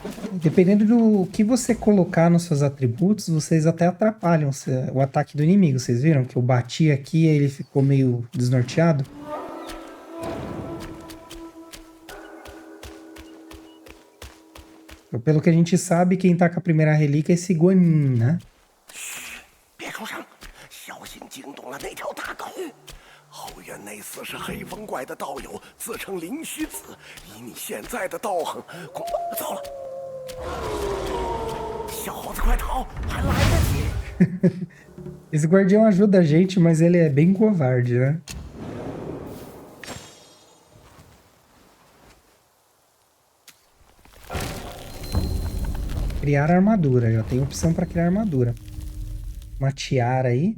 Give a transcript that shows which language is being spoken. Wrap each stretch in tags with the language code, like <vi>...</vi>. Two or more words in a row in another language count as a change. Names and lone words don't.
<pt>Dependendo do que você colocar nos seus atributos, vocês até atrapalham o ataque do inimigo. Vocês viram que eu bati aqui e ele ficou meio desnorteado? Pelo que a gente sabe, quem tá com a primeira relíquia é esse Guanin, né?</pt> <zh>别出声，小心惊动了那条大狗。后院那厮是黑风怪的道友，自称灵虚子。以你现在的道行，恐糟了。小猴子快逃，还来得及。</zh> <pt>Esse guardião ajuda a gente, mas ele é bem covarde, né? Criar armadura. Já tem opção para criar armadura. Uma tiara aí.</pt>